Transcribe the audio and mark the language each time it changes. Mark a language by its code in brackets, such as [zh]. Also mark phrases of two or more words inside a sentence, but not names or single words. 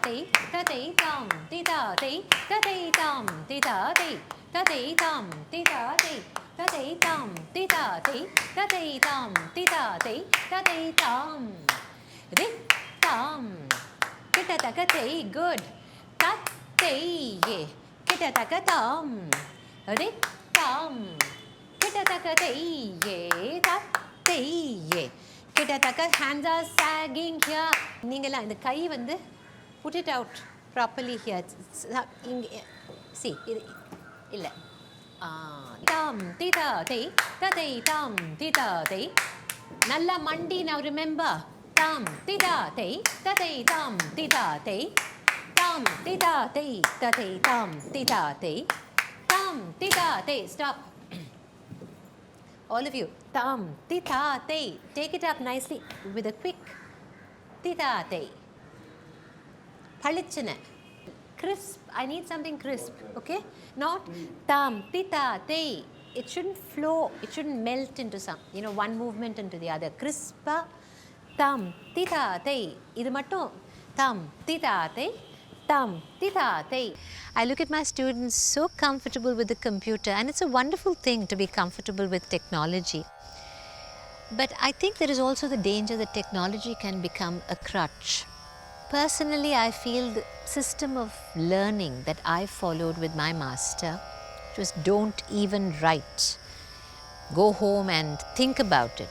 [en] te tate tam tita te tate tam tita te tate tam tita te tate tam tita te tate tam tita te tate tam rit tam kita takate good tat te ye kita takatam rit tam hands are sagging here. [ta] நீங்களா இந்த கை வந்து [en] put it out properly here. See [ta] இது இல்ல tam tita te tate tam tita te நல்ல மண்டி. [en] now remember tam tita te tate tam tita te tam tita te tate tam tita te tam tita te. Stop. All of you, tam, tita, te. Take it up nicely with a quick tita, te. [ta] Palichana. [en] Crisp. I need something crisp, okay? Not tam, tita, te. It shouldn't flow. It shouldn't melt into one movement into the other. Crispa, tam, tita, te. [ta] இது மட்டும் tam, tita, te. Tam, tita, te. [en] I look at my students so comfortable with the computer, and it's a wonderful thing to be comfortable with technology. But I think there is also the danger that technology can become a crutch. Personally, I feel the system of learning that I followed with my master, which was don't even write, go home and think about it.